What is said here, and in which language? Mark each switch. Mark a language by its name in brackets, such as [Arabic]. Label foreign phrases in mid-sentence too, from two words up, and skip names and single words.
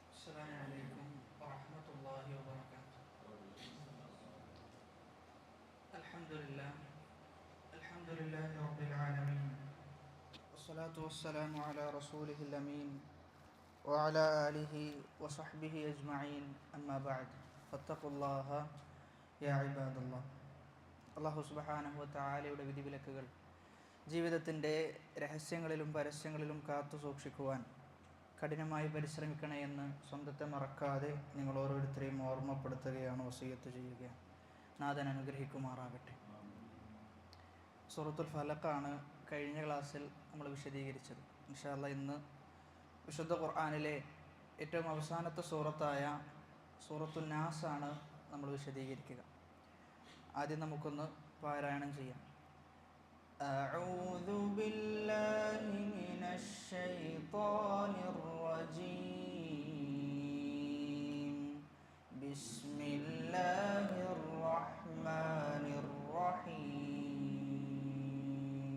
[Arabic] السلام عليكم ورحمة الله وبركاته. الحمد لله رب العالمين، والصلاة والسلام على رسوله الأمين وعلى آله وصحبه أجمعين، أما بعد فاتقوا الله يا عباد الله. الله سبحانه وتعالى [Malayalam] വിധിവിലക്കുകൾ ജീവിതത്തിൻ്റെ രഹസ്യങ്ങളിലും പരസ്യങ്ങളിലും കാത്തു സൂക്ഷിക്കുവാൻ കഠിനമായി പരിശ്രമിക്കണേ എന്ന് സ്വന്തത്തെ മറക്കാതെ നിങ്ങൾ ഓരോരുത്തരെയും ഓർമ്മപ്പെടുത്തുകയാണ്, വസിയ്യത്ത് ചെയ്യുകയാണ്. നാഥൻ അനുഗ്രഹിക്കുമാറാകട്ടെ. സൂറത്തുൽ ഫലഖാണ് കഴിഞ്ഞ ക്ലാസ്സിൽ നമ്മൾ വിശദീകരിച്ചത്. [Arabic] إن شاء الله [Malayalam] ഇന്ന് വിശുദ്ധ ഖുർആനിലെ ഏറ്റവും അവസാനത്തെ സൂറത്തായ സൂറത്തുൻ നാസാണ് നമ്മൾ വിശദീകരിക്കുക. ആദ്യം നമുക്കൊന്ന് പാരായണം ചെയ്യാം. [Arabic] أعوذ بالله من الشيطان الرجيم. بسم الله الرحمن الرحيم.